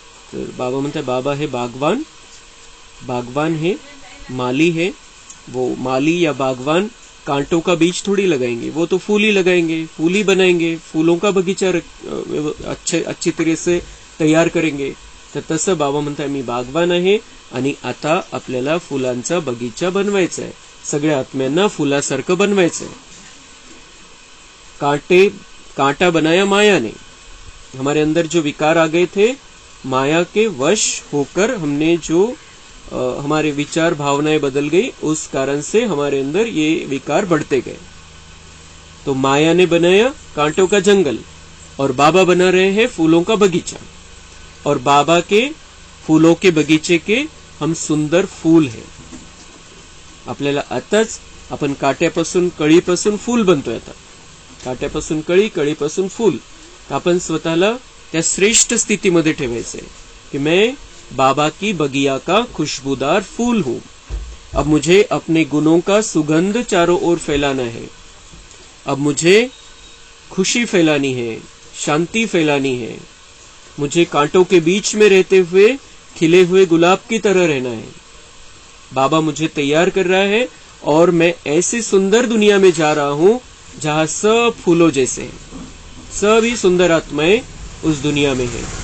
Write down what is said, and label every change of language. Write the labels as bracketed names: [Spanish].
[Hindi] तो [Marathi] बाबा म्हणते [Hindi] बाबा है बागवान, बागवान है, माली है. वो माली या बागवान कांटों का बीज थोड़ी लगाएंगे, वो तो फूल ही लगाएंगे, फूल ही बनाएंगे, फूलों का बगीचा अच्छी तरह से तयार करेंगे. [Marathi] तर तसं बाबा म्हणताय मी बागवान आहे आणि आता आपल्याला फुलांचा बगीचा बनवायचा आहे. सगळ्या आत्म्यांना फुलासारखं बनवायचं आहे. [Hindi] कांटा बनाया माया ने. हमारे अंदर जो विकार आ गए थे, माया के वश होकर हमने जो हमारे विचार भावनाएं बदल गई, उस कारण से हमारे अंदर ये विकार बढ़ते गए. तो माया ने बनाया कांटों का जंगल और बाबा बना रहे हैं फूलों का बगीचा. और बाबा के फूलों के बगीचे के हम सुंदर फूल हैं. [Marathi] आपल्याला आताच आपण काट्यापासून कळीपासून फूल बनतोय. आता काट्यापासून कळी, कळीपासून फूल. आपण स्वतःला त्या श्रेष्ठ स्थितीमध्ये ठेवायचंय की [Hindi] मैं बाबा की बगिया का खुशबूदार फूल हूं. अब मुझे अपने गुणों का सुगंध चारों ओर फैलाना है. अब मुझे खुशी फैलानी है, शांति फैलानी है. मुझे कांटों के बीच में रहते हुए खिले हुए गुलाब की तरह रहना है। बाबा मुझे तैयार कर रहा है और मैं ऐसी सुंदर दुनिया में जा रहा हूं जहां सब फूलों जैसे हैं, सभी सुंदर आत्माएं उस दुनिया में है।